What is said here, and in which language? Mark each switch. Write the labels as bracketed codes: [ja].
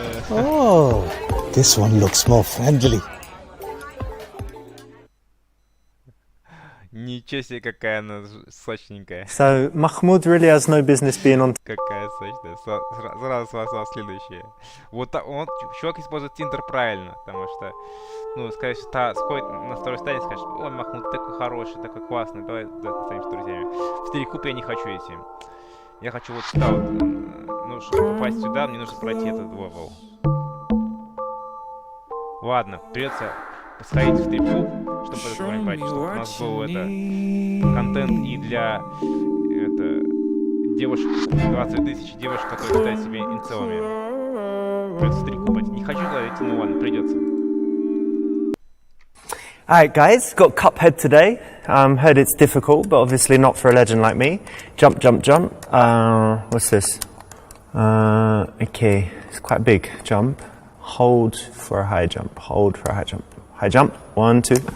[en] Oh, this one looks more friendly. [ru] Ничего себе, какая она сочненькая. [en] So Mahmoud really has no business being on. [ru] Какая сочная. Сразу следующее. Вот он, чувак использует Тиндер правильно, потому что, скорее всего, сходит на второй стадии и скажет: ой, Махмуд, ты такой хороший, такой классный, давай станемся друзьями. В Старикуб я не хочу идти. Я хочу вот сюда вот. Чтобы попасть сюда, мне нужно пройти этот левел. Ладно, придется сходить в стрип-клуб, чтобы этот уровень пройти, чтобы у нас был контент и для девушек, 20 тысяч девушек, которые считают себя инцелами. Придется стрип-клуб. Не хочу туда идти, ну ладно, придется. [en] Alright guys, got Cuphead today. Heard it's difficult, but obviously not for a legend like me. Jump, jump, jump. What's this? Okay, it's quite big. Jump. Hold for a high jump. Hold for a high jump. High jump. 1, 2.